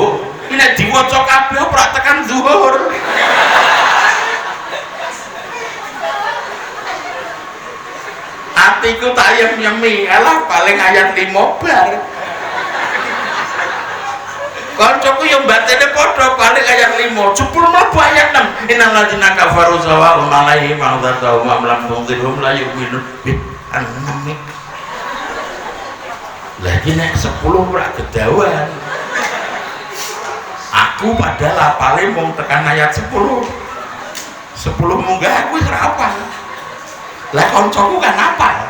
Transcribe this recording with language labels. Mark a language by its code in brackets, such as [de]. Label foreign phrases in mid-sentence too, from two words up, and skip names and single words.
[jv] Ini diwaca kabeh ora tekan zuhur. Atiku tak yem-yemi, alah paling ayat 5 bar. Koncoku yang batene padha balik ayat 5, jebul mlebu ayat 6. [ar] إن الذين كفروا سواء عليهم أأنذرتهم أم لم تنذرهم لا يؤمنون. Anami. [jv] Lagi nek 10 ora kedawan. Aku padahal apale mung tekan ayat 10. 10 munggah aku wis ora apal. Lah koncoku kan apal.